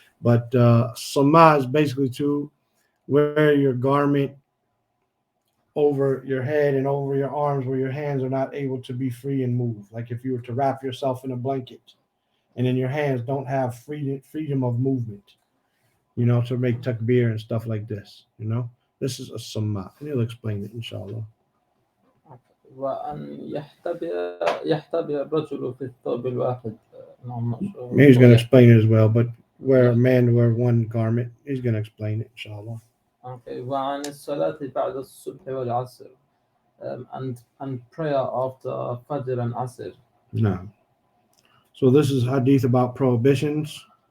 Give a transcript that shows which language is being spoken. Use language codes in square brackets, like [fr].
[en] But Sama is basically to wear your garment over your head and over your arms where your hands are not able to be free and move. Like if you were to wrap yourself in a blanket and then your hands don't have freedom of movement, to make takbir and stuff like this, This is a Sama, and he'll explain it, inshallah. [ar] وأن يحتبي الرجل في الثوب الواحد. [en] No, I'm not sure. He's going to explain it as well, but where a man wear one garment, he's going to explain it, inshallah. Okay. [ar] وعن الصلاة بعد الصبح والعصر, [en] and prayer after Fajr and Asr. No. So this is hadith about prohibitions.